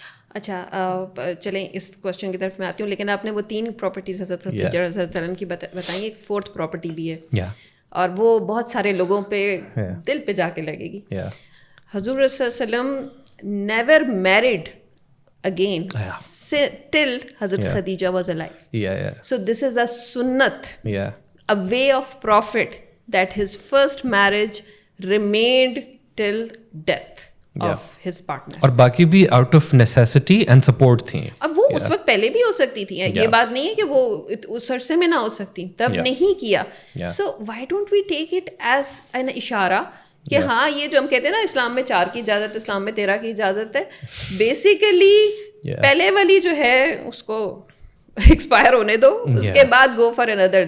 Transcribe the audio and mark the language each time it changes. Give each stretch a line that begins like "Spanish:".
Urdu: اچھا چلیں اس کوشچن کی طرف میں آتی ہوں, لیکن آپ نے وہ 3 پراپرٹیز حضرت خدیجہ کی بتائیں, ایک 4th پراپرٹی بھی ہے اور وہ بہت سارے لوگوں پہ دل پہ جا کے لگے گی.
English: حضور صلی اللہ علیہ وسلم never married again till Hazrat Khadija was alive. So this is a sunnat, a way of Prophet, that his first marriage remained till death of his partner.
Urdu: اور باقی بھی
English: out of necessity and support تھیں.
Urdu: اب وہ اس وقت پہلے بھی ہو سکتی تھی, یہ بات نہیں ہے کہ وہ اس عرصے میں نہ ہو سکتی, تب نہیں کیا.
English: So why don't we take it as an
Urdu: اشارہ کہ ہاں یہ جو ہم کہتے ہیں نا اسلام میں 4 کی اجازت, اسلام میں 13 کی اجازت ہے, بیسیکلی پہلے والی جو ہے اس کو ایکسپائر ہونے دو, اس کے بعد
English: Go for اندر.